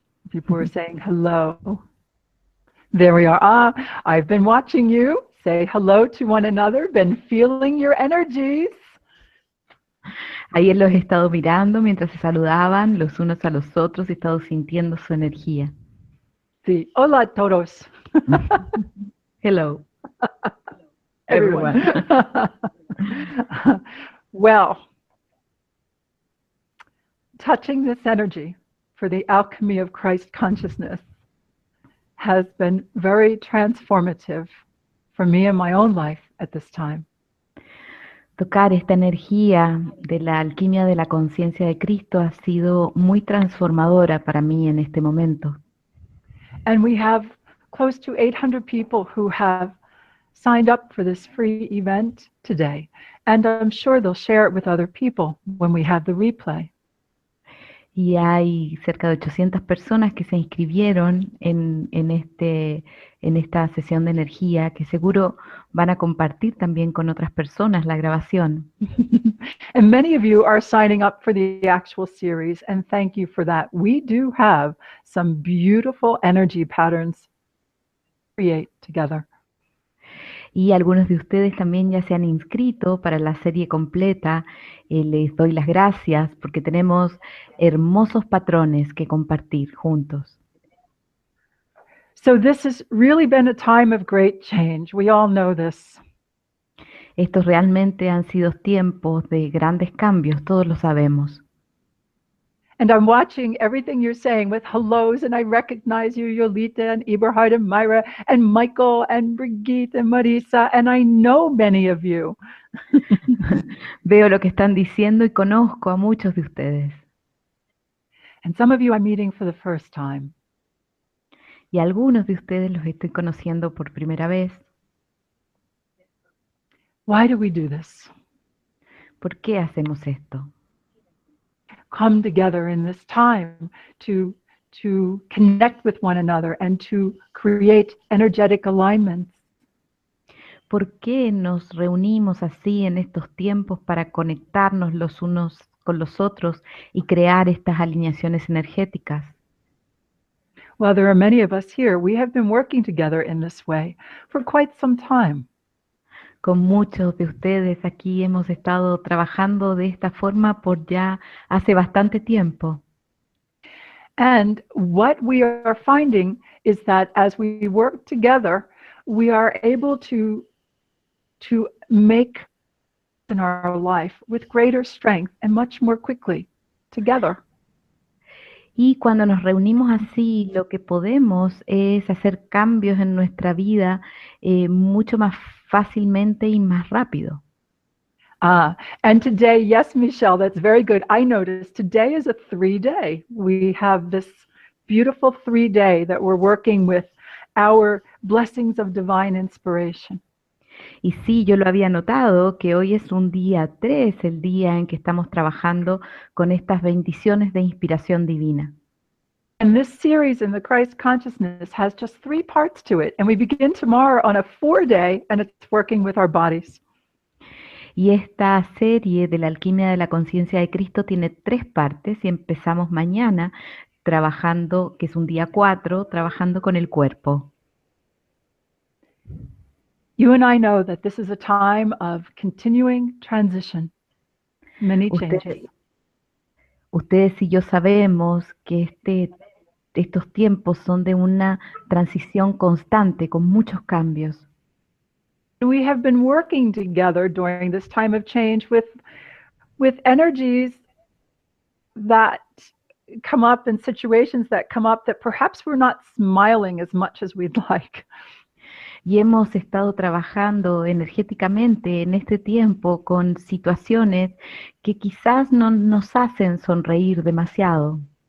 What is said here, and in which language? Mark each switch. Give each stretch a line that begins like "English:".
English: People were saying hello. There we are. Ah, I've been watching you. Say hello to one another. Been feeling your energies.
Spanish: Ayer los he estado mirando mientras se saludaban los unos a los otros y he estado sintiendo su energía. Sí. Hola todos.
English: Hello, Everyone. everyone. Well, touching this energy for the alchemy of Christ consciousness has been very transformative for me in my own life at this time.
Spanish: Tocar esta energía de la alquimia de la conciencia de Cristo ha sido muy transformadora para mí en este momento.
English: And we have close to 800 people who have signed up for this free event today. And I'm sure they'll share it with other people when we have the replay.
Spanish: Y hay cerca de 800 personas que se inscribieron en esta sesión de energía que seguro van a compartir también con otras personas la grabación.
English: And many of you are signing up for the actual series, and thank you for that. We do have some beautiful energy patterns to create together.
Spanish: Y algunos de ustedes también ya se han inscrito para la serie completa. Les doy las gracias porque tenemos hermosos patrones que compartir juntos.
English: So this has really been a time of great change. We all know this.
Spanish: Estos realmente han sido tiempos de grandes cambios, todos lo sabemos.
English: And I'm watching everything you're saying with hellos, and I recognize you, Yolita and Eberhard and Myra and Michael and Brigitte and Marisa, and I know many of you.
Spanish: Veo lo que están diciendo y conozco a muchos de ustedes.
English: And some of you I'm meeting for the first time.
Spanish: Y algunos de ustedes los estoy conociendo por primera vez.
English: Why do we do this?
Spanish: ¿Por qué hacemos esto?
English: Come together in this time to connect with one another and to create energetic alignments.
Spanish: ¿Por qué nos reunimos así en estos tiempos para conectarnos los unos con los otros y crear estas alineaciones energéticas?
English: Well, there are many of us here. We have been working together in this way for quite some time.
Spanish: Con muchos de ustedes aquí hemos estado trabajando de esta forma por ya hace bastante tiempo.
English: And what we are finding is that as we work together, we are able to make in our life with greater strength and much more quickly together.
Spanish: Y cuando nos reunimos así, lo que podemos es hacer cambios en nuestra vida mucho más fácilmente y más rápido.
English: And today, yes, Michelle, that's very good. I noticed today is a 3-day. We have this beautiful 3-day that we're working with our blessings of divine inspiration.
Spanish: Y sí, yo lo había notado que hoy es un día 3, el día en que estamos trabajando con estas bendiciones de inspiración divina.
English: And this series in the Christ consciousness has just 3 parts to it. And we begin tomorrow on a 4-day, and it's working with our bodies.
Spanish: Y esta serie de la alquimia de la conciencia de Cristo tiene 3 partes y empezamos mañana trabajando, que es un día 4, trabajando con el cuerpo.
English: You and I know that this is a time of continuing transition, many changes.
Spanish: Ustedes y yo sabemos que estos tiempos son de una transición constante, con muchos cambios.
English: We have been working together during this time of change with energies that come up and situations that come up that perhaps we're not smiling as much as we'd like.
Spanish: Y hemos estado trabajando energéticamente en este tiempo con situaciones que quizás no nos hacen sonreír demasiado.